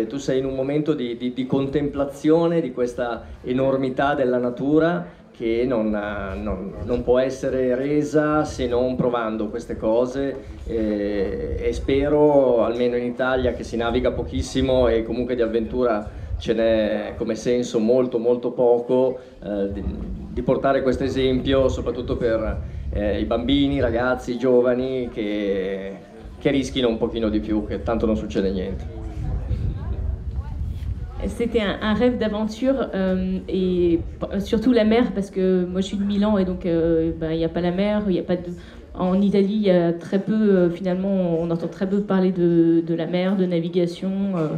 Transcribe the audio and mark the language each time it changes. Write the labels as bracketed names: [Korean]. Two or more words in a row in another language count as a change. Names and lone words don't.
[Italian] Tu sei in un momento di contemplazione di questa enormità della natura che non può essere resa se non provando queste cose, e spero, almeno in Italia, che si naviga pochissimo e comunque di avventura ce n'è come senso molto molto poco, di portare questo esempio soprattutto per i bambini, i ragazzi, i giovani che rischino un pochino di più, che tanto non succede niente. [French] C'était un rêve d'aventure et surtout la mer, parce que moi je suis de Milan et donc il n'y a pas la mer, il y a pas de... En Italie, il y a très peu, finalement, on entend très peu parler de la mer, de navigation.